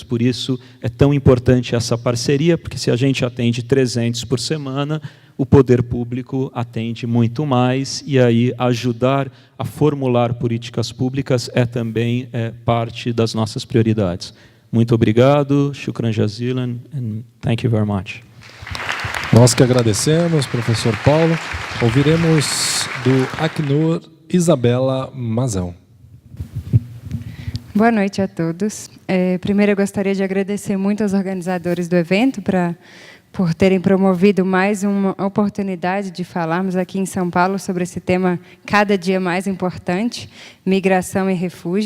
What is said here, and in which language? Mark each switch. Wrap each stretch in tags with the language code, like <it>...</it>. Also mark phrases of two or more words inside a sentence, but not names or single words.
<pt>Por isso, é tão importante essa parceria, porque se a gente atende 300 por semana, o poder público atende muito mais, e aí ajudar a formular políticas públicas é também parte das nossas prioridades. Muito obrigado,</pt> <ar>شكرا جزيلا,</ar> <en>and thank you very much.</en> <pt>Nós que agradecemos, professor Paulo. Ouviremos do Acnur, Isabela Mazão. Boa noite a todos. Primeiro, eu gostaria de agradecer muito aos organizadores do evento por terem promovido mais uma oportunidade de falarmos aqui em São Paulo sobre esse tema cada dia mais importante, migração e refúgio.</pt>